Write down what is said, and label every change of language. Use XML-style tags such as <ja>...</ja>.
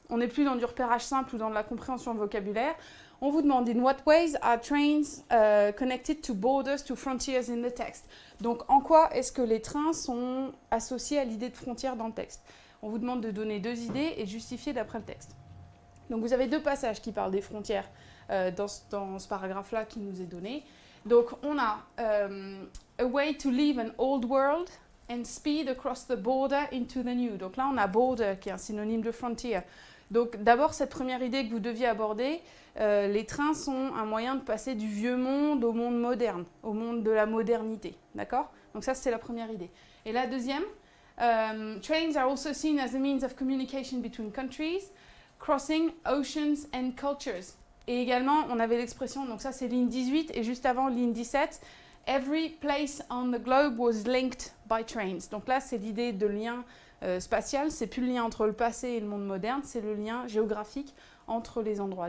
<fr>On n'est plus dans du repérage simple ou dans de la compréhension de vocabulaire. On vous demande «</fr> <en>In what ways are trains connected to borders, to frontiers in the text ?»</en> <fr>Donc, en quoi est-ce que les trains sont associés à l'idée de frontière dans le texte? On vous demande de donner 2 idées et de justifier d'après le texte. Donc vous avez 2 passages qui parlent des frontières dans ce paragraphe-là qui nous est donné. Donc on a</fr> <en>a way to leave an old world and speed across the border into the new.</en> <fr>Donc là on a border qui est un synonyme de frontier. Donc d'abord cette première idée que vous deviez aborder, les trains sont un moyen de passer du vieux monde au monde moderne, au monde de la modernité. D'accord? Donc ça c'est la première idée. Et la deuxième,</fr> <en>trains are also seen as a means of communication between countries. Crossing oceans and cultures.</en> <fr>Et également, on avait l'expression, donc ça c'est ligne 18, et juste avant ligne 17,</fr> <en>every place on the globe was linked by trains.</en> <fr>Donc là, c'est l'idée de lien spatial, c'est plus le lien entre le passé et le monde moderne, c'est le lien géographique entre les endroits.</fr>